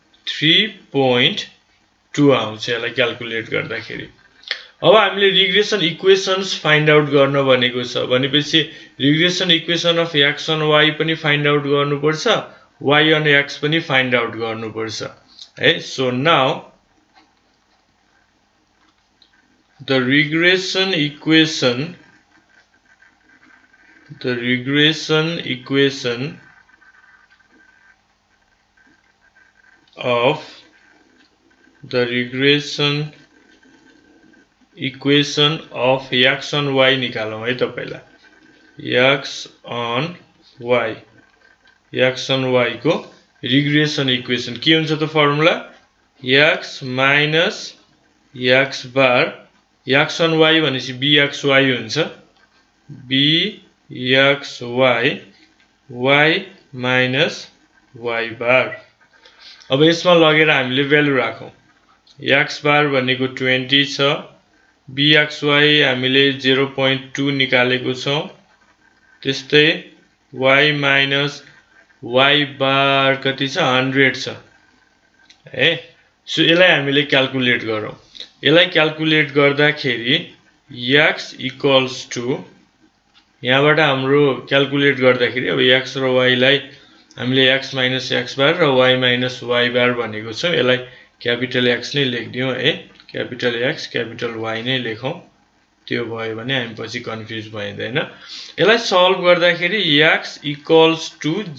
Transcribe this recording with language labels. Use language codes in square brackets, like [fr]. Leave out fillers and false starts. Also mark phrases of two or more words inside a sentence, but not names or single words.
[ne] 3.2 आउँछ यसलाई क्याल्कुलेट गर्दाखेरि अब हामीले [en] regression equations find out [ne] गर्न भनेको छ भनेपछि [en] regression equation of x on y [ne] पनि [en] find out [ne] गर्नुपर्छ [en] y on x [ne] पनि [en] find out [ne] गर्नुपर्छ है [en] so now the regression equation of x on y [ne] निकालौं है त पहिला [en] x on [ne] y को [en] regression equation [ne] के हुन्छ त फर्मुला [en] x minus x bar x on y [ne] भनेपछि bxy हुन्छ bxy [en] y minus y bar [ne] अब यसमा लगेर हामीले भ्यालु राखौं x bar भनेको 20 छ bxy हामीले 0.2 निकालेको छौं त्यस्तै [en] y minus y bar [ne] कति छ 100 छ है सो यसलाई हामीले क्याल्कुलेट गरौँ यसलाई क्याल्कुलेट गर्दाखेरि [en] x equals to [ne] यहाँबाट हाम्रो क्याल्कुलेट गर्दाखेरि अब x र y लाई हामीले [en] x minus x bar [ne] र [en] y minus y bar [ne] भनेको छौं यसलाई [en] capital X [ne] नै लेख्दियौ है [en] capital X capital Y [ne] नै लेखौं त्यो भयो भने हामी पछि कन्फ्युज भइदैन यसलाई सल्भ गर्दाखेरि [en] x equals to